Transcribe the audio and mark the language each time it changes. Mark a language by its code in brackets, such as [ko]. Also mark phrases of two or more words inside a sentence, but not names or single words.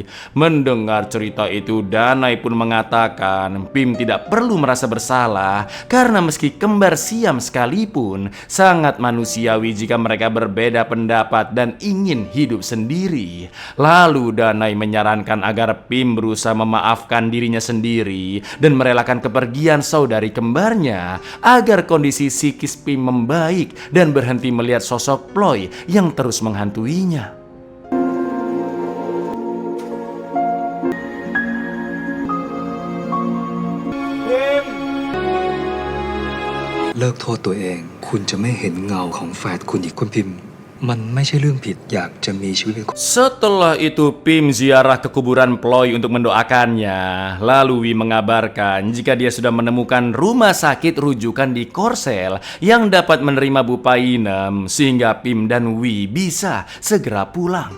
[id] Mendengar cerita itu, Danai pun mengatakan Pim tidak perlu merasa bersalah karena meski kembar siam sekalipun sangat manusiawi jika mereka berbeda pendapat dan ingin hidup sendiri. Lalu Danai menyarankan agar Pim berusaha memaafkan dirinya sendiri dan merelakan kepergian saudari kembarnya agar kondisi psikis Pim membaik dan berhenti melihat sosok Ploy yang terus menghantuinya. [th] เลิกโทษตัวเอง คุณจะไม่เห็นเงาของแฝดคุณอีกคุณพิมพ์ มันไม่ใช่เรื่องผิดอยากจะมีชีวิตเป็น [id] Setelah itu Pim ziarah ke kuburan Ploy untuk mendoakannya. Lalu Wi mengabarkan jika dia sudah menemukan rumah sakit rujukan di Korsel yang dapat menerima Bu Painem sehingga Pim dan Wi bisa segera pulang.